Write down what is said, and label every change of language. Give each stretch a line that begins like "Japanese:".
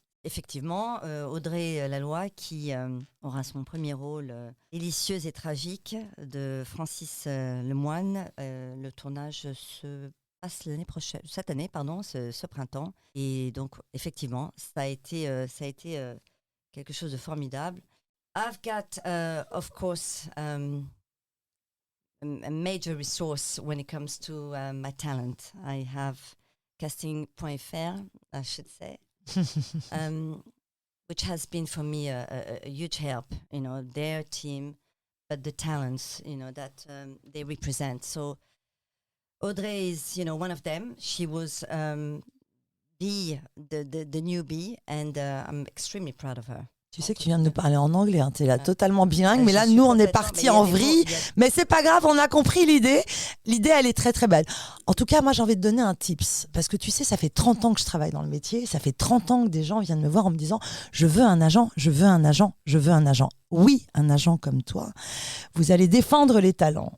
French: Effectivement, Audrey Laloy qui aura son premier rôle délicieux et tragique de Francis Lemoine. Le tournage se passe cette année, ce printemps. Et donc, effectivement, ça a été quelque chose de formidable.
English: I've got, of course, a major resource when it comes to my talent. I have casting.fr, I should say, which has been for me a huge help. You know, their team, but the talents, you know, that they represent. So Audrey is, you know, one of them. She was the newbie, and I'm extremely proud of her.
French: Tu sais que tu viens de nous parler en anglais, hein, tu es là totalement bilingue, mais là, nous, on est partis en vrille. Mais c'est pas grave, on a compris l'idée. L'idée, elle est très, très belle. En tout cas, moi, j'ai envie de donner un tips. Parce que tu sais, ça fait 30 ans que je travaille dans le métier. Ça fait 30 ans que des gens viennent me voir en me disant « Je veux un agent, je veux un agent, je veux un agent. » Oui, un agent comme toi, vous allez défendre les talents.